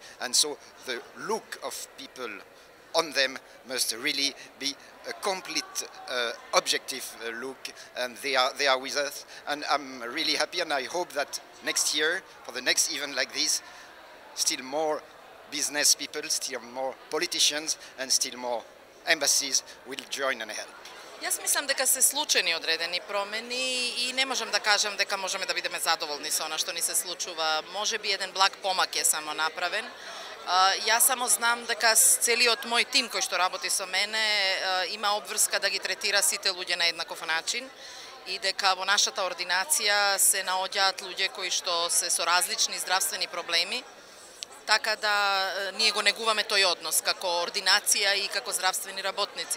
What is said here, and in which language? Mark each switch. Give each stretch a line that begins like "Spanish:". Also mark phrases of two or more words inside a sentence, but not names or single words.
English: And so the look of people on them must really be a complete objective look, and they are with us, and I'm really happy, and I hope that next year, for the next event like this, still more business people, still more politicians and still more embassies will join and help.
Macedonian: Јас мислам дека се случени одредени промени и не можам да кажам дека можеме да бидеме задоволни со она што ни се случува. Може би еден благ помак е само направен. Јас само знам дека целиот мој тим кој што работи со мене има обврска да ги третира сите луѓе на еднаков начин и дека во нашата ординација се наоѓаат луѓе кои што се со различни здравствени проблеми, така да ние го негуваме тој однос како ординација и како здравствени работници.